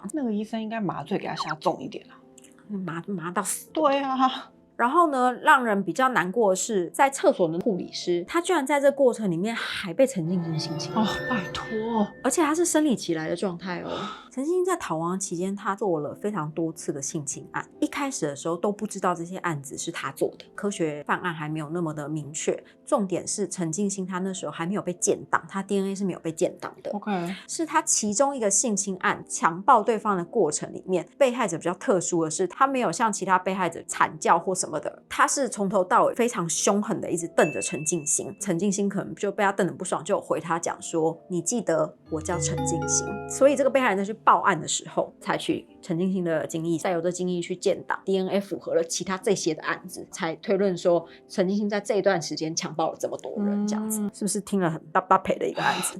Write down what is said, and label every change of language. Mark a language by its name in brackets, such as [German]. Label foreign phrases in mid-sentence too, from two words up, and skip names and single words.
[Chinese] 那個醫生應該麻醉給他下重一點啊，麻到死。對啊。然後呢，讓人比較難過的是，在廁所的護理師，他居然在這過程裡面還被陳進興性侵。哦，拜託，而且他是生理期來的狀態哦。陳進興在逃亡期間，他做了非常多次的性侵案。一開始的時候都不知道這些案子是他做的，科學犯案還沒有那麼的明確。重點是陳進興他那時候還沒有被建檔，他 DNA 是沒有被建檔的。 OK，是他其中一個性侵案強暴對方的過程裡面，被害者比較特殊的是，他沒有像其他被害者慘叫或什麼的，他是從頭到尾非常凶狠的一直瞪着陳進興。陳進興可能就被他瞪得不爽，就有回他講說：“你記得我叫陳進興。” 所以這個被害人在去報案的時候，採取陳進興的精液，再由這精液去建檔 ，DNA 符合了其他這些的案子，才推論說陳進興在這一段時間強暴了這麼多人，這樣子是不是聽了很搭配的一個案子？